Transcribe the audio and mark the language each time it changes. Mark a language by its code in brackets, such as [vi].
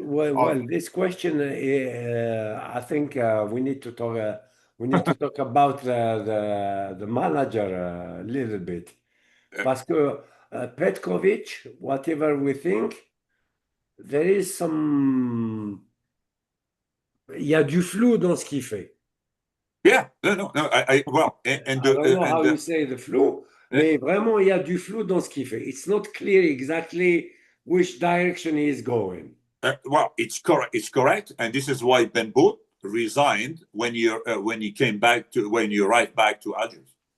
[en] Well, this question, I think we need to talk. We need to talk about the manager a little bit, [fr] parce que [en] Petkovic, whatever we think, there is some. [fr] Il y a du flou dans ce qu'il fait. [en] Yeah, no. I don't know how you say the flou, [fr] mais vraiment il y a du flou dans ce qu'il fait. [en] It's not clear exactly which direction he is going. Well, it's correct, and this is why Ben Boot resigned when he arrived back to Algiers.